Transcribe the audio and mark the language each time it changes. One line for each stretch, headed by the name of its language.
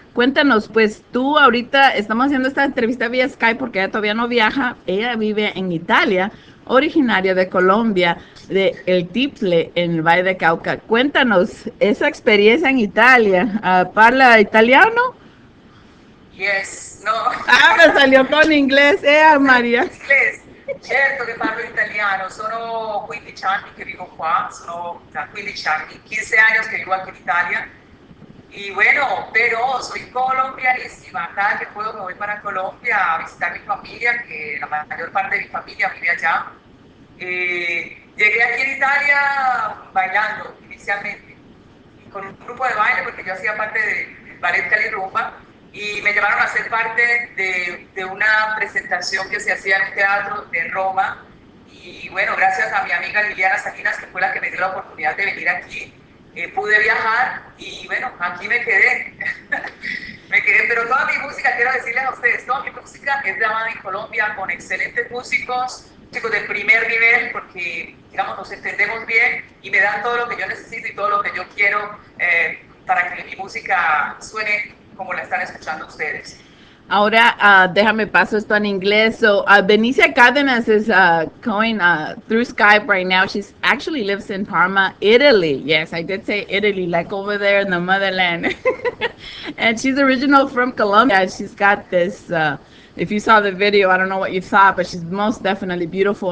Spanish: Cuéntanos, pues tú ahorita estamos haciendo esta entrevista vía Skype porque ella todavía no viaja, ella vive en Italia, originaria de Colombia, de El Tiple, en el Valle de Cauca. Cuéntanos esa experiencia en Italia.
Italian: ¿Parla italiano?
English: Yes, no.
Spanish: Ah, me salió con inglés, Maria. Inglés.
Italian: Certo che parlo italiano, sono 15 anni che vivo qua, sono 15 anni,
Spanish: 15 años que vivo aquí en Italia. Y bueno, pero soy colombianísima. Cada que puedo me voy para Colombia a visitar a mi familia, que la mayor parte de mi familia vive allá. Llegué aquí en Italia bailando inicialmente, y con un grupo de baile, porque yo hacía parte del ballet Cali Rumba, y me llamaron a ser parte de una presentación que se hacía en un teatro de Roma. Y bueno, gracias a mi amiga Liliana Salinas, que fue la que me dio la oportunidad de venir aquí, pude viajar y bueno, aquí me quedé. Pero toda mi música, quiero decirles a ustedes, toda mi música es grabada en Colombia con excelentes músicos, chicos de primer nivel, porque digamos nos entendemos bien y me dan todo lo que yo necesito y todo lo que yo quiero para que mi música suene como la están escuchando ustedes. Ahora, déjame paso esto en inglés.
English: So, Benicia Cardenas is going through Skype right now. She's actually lives in Parma, Italy. Yes, I did say Italy, like over there in the motherland. And she's original from Colombia. She's got this, if you saw the video, I don't know what you thought, but she's most definitely beautiful.